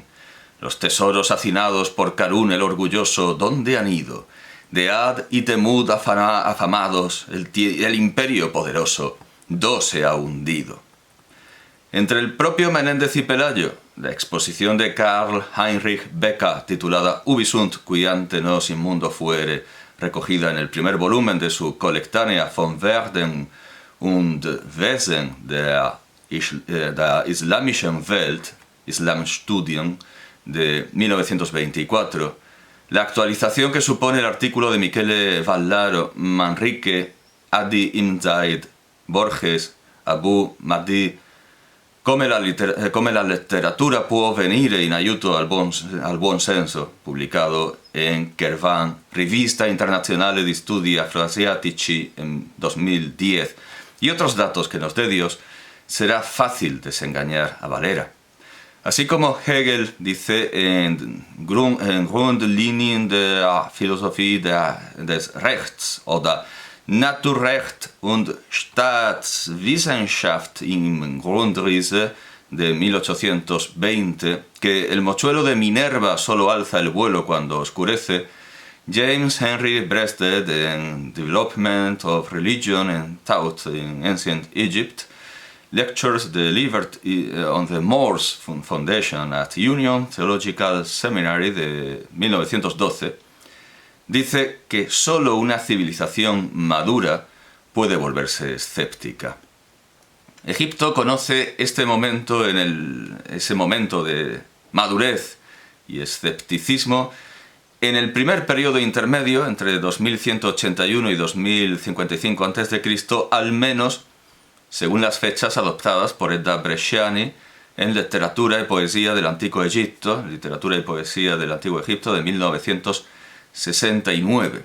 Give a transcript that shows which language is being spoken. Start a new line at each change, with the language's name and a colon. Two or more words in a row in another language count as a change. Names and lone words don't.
Spanish: Los tesoros hacinados por Carún el orgulloso, ¿dónde han ido? De Ad y Temud afamados, el imperio poderoso, ¿dó se ha hundido? Entre el propio Menéndez y Pelayo, la exposición de Karl Heinrich Becker, titulada Ubi sunt qui ante nos in mundo fuere, recogida en el primer volumen de su Colectanea von Werden und Wesen der islamischen Welt, Islamstudien, de 1924, la actualización que supone el artículo de Michele Vallaro, Manrique, Adi Imzaid, Borges, Abu Mahdi, come la letteratura può venire in aiuto al buon senso, publicado en Kervan, Rivista Internazionale di Studi Afroasiatici en 2010, y otros datos que nos dé Dios, será fácil desengañar a Valera. Así como Hegel dice en Grundlinien der Philosophie des Rechts oder Naturrecht und Staatswissenschaft im Grundrisse de 1820, que el mochuelo de Minerva solo alza el vuelo cuando oscurece, James Henry Breasted en Development of Religion and Thought in Ancient Egypt, Lectures delivered on the Moores Foundation at Union Theological Seminary de 1912, dice que solo una civilización madura puede volverse escéptica. Egipto conoce ese momento de madurez y escepticismo en el primer periodo intermedio, entre 2181 y 2055 a.C., al menos según las fechas adoptadas por Edda Bresciani en Literatura y Poesía del Antiguo Egipto, Literatura y Poesía del Antiguo Egipto de 1969.